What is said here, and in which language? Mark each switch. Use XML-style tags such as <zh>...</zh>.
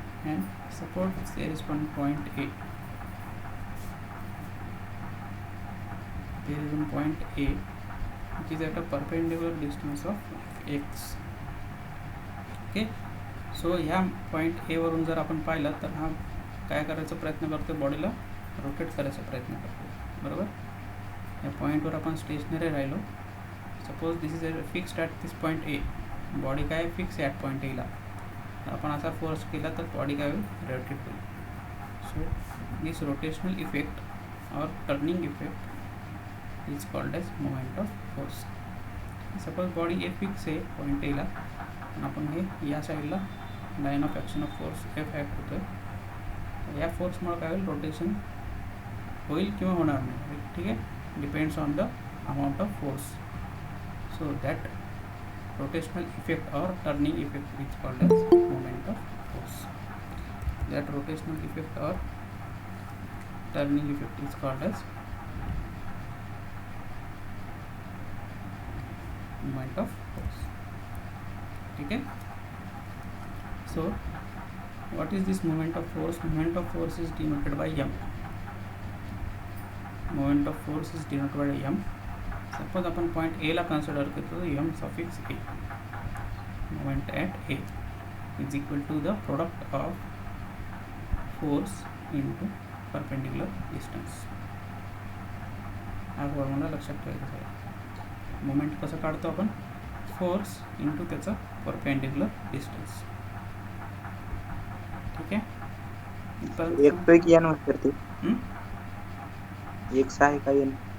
<en>And suppose there is one point A. There is one point A. which is at a perpendicular distance of x. Okay.</en> <mr>So ह्या point A वरून जर आपण पाहिलं तर हा काय करायचा प्रयत्न करतो, बॉडीला रोटेट करायचा प्रयत्न करतो, बरोबर. या पॉईंटवर आपण स्टेशनरी राहिलो.</mr> <en>Suppose this is fixed at this point A.</en> <mr>Body काय फिक्स आहे ॲट पॉईंट एला. आपण असा फोर्स केला तर बॉडी काय होईल, रोटेट होईल.</mr> <en>So this rotational effect और turning effect is called as moment of force.</en> <mr>Suppose body a fix आहे पॉईंट एला, आपण हे या साईडला line of action of force F act होतो आहे. या फोर्समुळे काय होईल, रोटेशन होईल किंवा होणार नाही, ठीक आहे.</mr> <en>Depends on the amount of force. So that rotational effect or turning effect is called as moment of force. That rotational effect or turning effect is called as moment of force. Okay. So what is this moment of force? Moment of force is denoted by m. Moment of force is denoted by m.</en> <mr>Suppose आपण point एला consider करतो, M suffix A.</mr> <en>Moment at A is equal to the product of force into perpendicular distance.</en> <mr>हा formula लक्षात ठेवायचा आहे. Moment कसं काढतो आपण, फोर्स इंटू त्याचा परपेंडिक्युलर डिस्टन्स. ठीक आहे. एक पैकी एन करते. एक्स आहे का एन?</mr>